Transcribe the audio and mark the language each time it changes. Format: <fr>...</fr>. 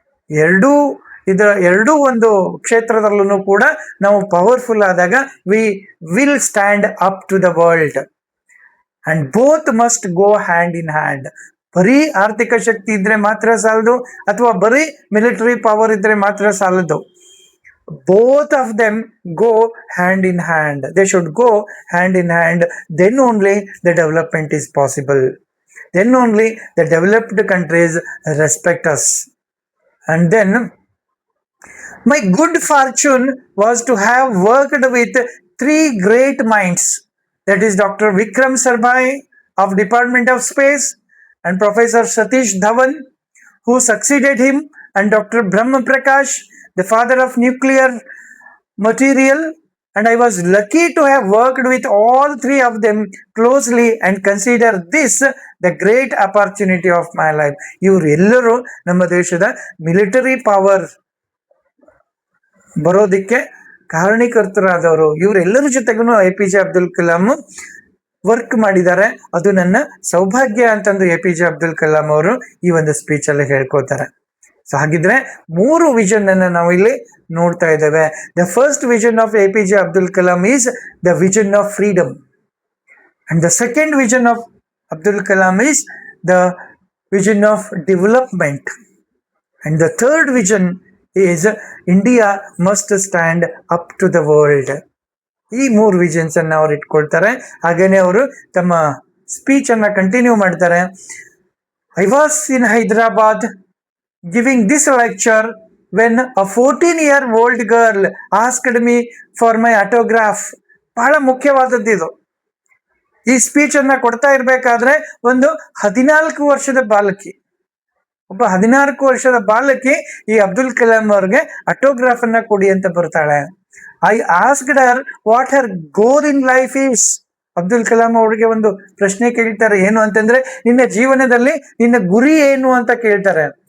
<kn>ಎರಡೂ ಒಂದು ಕ್ಷೇತ್ರದಲ್ಲೂ ಕೂಡ ನಾವು ಪವರ್ಫುಲ್ ಆದಾಗ</kn> <en>We will stand up to the world. And both must go hand in hand.</en> <kn>ಬರೀ ಆರ್ಥಿಕ ಶಕ್ತಿ ಇದ್ರೆ ಮಾತ್ರ ಸಾಲದು, ಅಥವಾ ಬರೀ ಮಿಲಿಟರಿ ಪವರ್ ಇದ್ರೆ ಮಾತ್ರ ಸಾಲದು.</kn> <en>Both of them go hand in hand. They should go hand in hand. Then only the development is possible. Then only the developed countries respect us. And then my good fortune was to have worked with three great minds. That is Dr. Vikram Sarabhai of Department of Space and Professor Satish Dhawan, who succeeded him, and Dr. Brahma Prakash, the father of nuclear material, and I was lucky to have worked with all three of them closely and consider this the great opportunity of my life.</en> <kn>ಇವರೆಲ್ಲರೂ ನಮ್ಮ ದೇಶದ military power ಬರೋದಕ್ಕೆ ಕಾರಣೀಕರ್ತರಾದವರು. ಇವರೆಲ್ಲರ ಜೊತೆಗೂ APJ Abdul Kalam work ಮಾಡಿದ್ದಾರೆ. ಅದು ನನ್ನ ಸೌಭಾಗ್ಯ ಅಂತಂದು APJ ಅಬ್ದುಲ್ ಕಲಾಂ ಅವರು ಈ ಒಂದು ಸ್ಪೀಚ್ ಅಲ್ಲಿ ಹೇಳ್ಕೊತಾರೆ. ಸೊ ಹಾಗಿದ್ರೆ 3 ವಿಷನ್ ಅನ್ನ ನಾವು ಇಲ್ಲಿ ನೋಡ್ತಾ ಇದ್ದೇವೆ.</kn> <en>The first vision of APJ Abdul Kalam is the vision of freedom, and the second vision of Abdul Kalam is the vision of development, and the third vision is India must stand up to the world.</en> <kn>ಈ 3 visions ಅನ್ನ ಅವ್ರು ಇಟ್ಕೊಳ್ತಾರೆ. ಹಾಗೇನೆ ಅವರು ತಮ್ಮ speech ಅನ್ನ continue ಮಾಡ್ತಾರೆ.</kn> <en>I was in Hyderabad giving this lecture when a 14-year-old girl asked me for my autograph.</en> <kn>ಬಹಳ ಮುಖ್ಯವಾದದ್ದು ಇದು. ಈ ಸ್ಪೀಚ್ ಅನ್ನ ಕೊಡ್ತಾ ಇರ್ಬೇಕಾದ್ರೆ ಒಂದು 14 ವರ್ಷದ ಬಾಲಕಿ, ಒಬ್ಬ 14 ವರ್ಷದ ಬಾಲಕಿ ಈ ಅಬ್ದುಲ್ ಕಲಾಂ ಅವ್ರಿಗೆ ಆಟೋಗ್ರಾಫ್ ಅನ್ನ ಕೊಡಿ ಅಂತ ಬರ್ತಾಳೆ.</kn> <en>I asked her what her goal in life is.</en> <kn>Abdul Kalam ಅವ್ರಿಗೆ ಒಂದು ಪ್ರಶ್ನೆ ಕೇಳ್ತಾರೆ, ಏನು ಅಂತಂದ್ರೆ ನಿನ್ನ ಜೀವನದಲ್ಲಿ ನಿನ್ನ ಗುರಿ ಏನು ಅಂತ ಕೇಳ್ತಾರೆ.</kn>